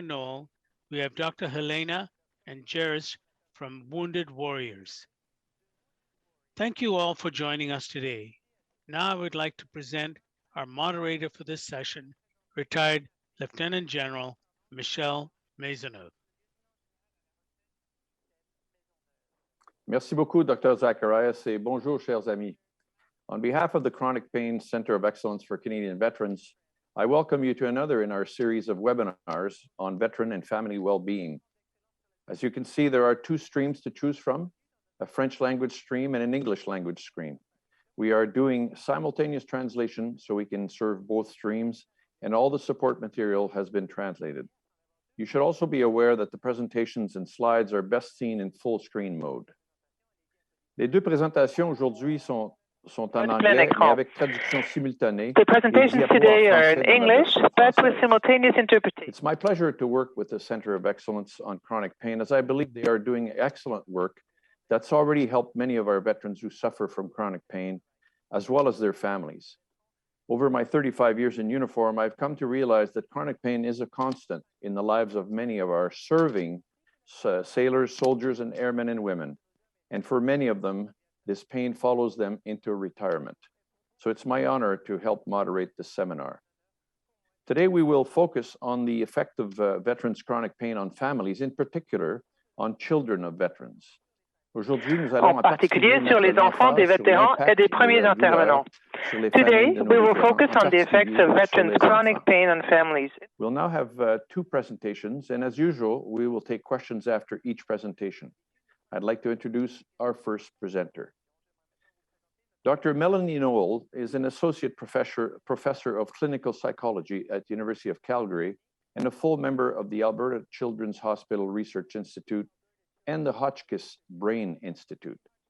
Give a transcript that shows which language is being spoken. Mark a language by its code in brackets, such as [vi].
[en] Noel, we have Dr. Helena and Jerris from Wounded Warriors. Thank you all for joining us today. Now I would like to present our moderator for this session, retired Lieutenant General Michel Maisonneuve. [fr] Merci beaucoup, Dr. Zacharias, et bonjour, chers amis. [en] On behalf of the Chronic Pain Center of Excellence for Canadian Veterans, I welcome you to another in our series of webinars on veteran and family well-being. As you can see, there are 2 streams to choose from, a French language stream and an English language stream. We are doing simultaneous translation so we can serve both streams, and all the support material has been translated. You should also be aware that the presentations and slides are best seen in full screen mode. [fr] Les 2 présentations aujourd'hui sont en anglais, mais avec traduction simultanée. [en] The presentations today are in English, but with simultaneous interpretation. It's my pleasure to work with the Center of Excellence on Chronic Pain, as I believe they are doing excellent work that's already helped many of our veterans who suffer from chronic pain, as well as their families. Over my 35 years in uniform, I've come to realize that chronic pain is a constant in the lives of many of our serving sailors, soldiers, and airmen and women. And for many of them, this pain follows them into retirement. So it's my honor to help moderate this seminar. Today, we will focus on the effect of veterans' chronic pain on families, in particular on children of veterans. [fr] Aujourd'hui, nous allons En particulier sur les enfants des vétérans et des premiers intervenants. [en] Today, we will focus on the effects of veterans' chronic pain on families. We'll now have 2 presentations, and as usual, we will take questions after each presentation. I'd like to introduce our first presenter. Dr. Melanie Noel is an associate professor of clinical psychology at the University of Calgary and a full member of the Alberta Children's Hospital Research Institute and the Hotchkiss Brain Institute.